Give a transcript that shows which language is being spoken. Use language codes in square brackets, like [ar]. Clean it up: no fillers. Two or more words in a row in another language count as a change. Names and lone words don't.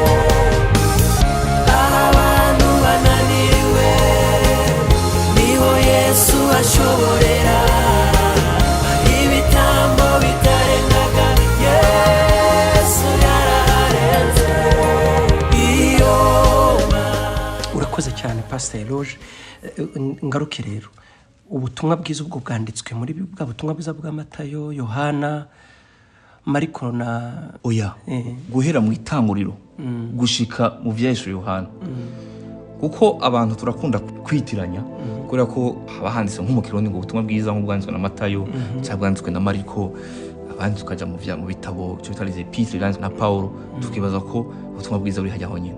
[rn] Abantu bananiriwe niho Yesu ashoborera ibitambo bitarengaga Yesu yararenze. Urakoze cyane Pastor Eloge. Ngaruke rero ubutumwa bwiza ubwo bwanditswe muri bwa butumwa bwiza bwa Matayo, Yohana, Mariko na oya guhera mu itanguriro gushika mu vyesho Yohana kuko abantu turakunda kwitiranya kubera ko abahanditse nko mu Kirundi ngo ubutumwa bwiza nk'ubwanditswe na Matayo cyangwa bwanditswe na Mariko abandi tukaja mu bitabo cyo bitarize Epître na Paulo tukibaza ko ubutumwa bwiza buri hajya honyine.